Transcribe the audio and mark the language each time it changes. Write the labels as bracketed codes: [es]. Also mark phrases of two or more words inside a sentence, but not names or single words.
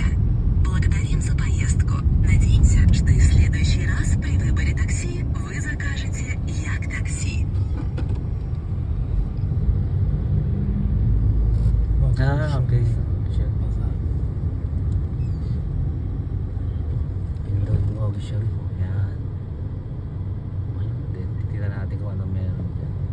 [ru] Благодарим за поездку. Надеемся, что и в следующий раз при выборе такси вы закажете Як Такси. [tl] Okay. Yun daw yung Ogi Sharif. Yan. Ayun din. Titignan natin kung ano meron dyan.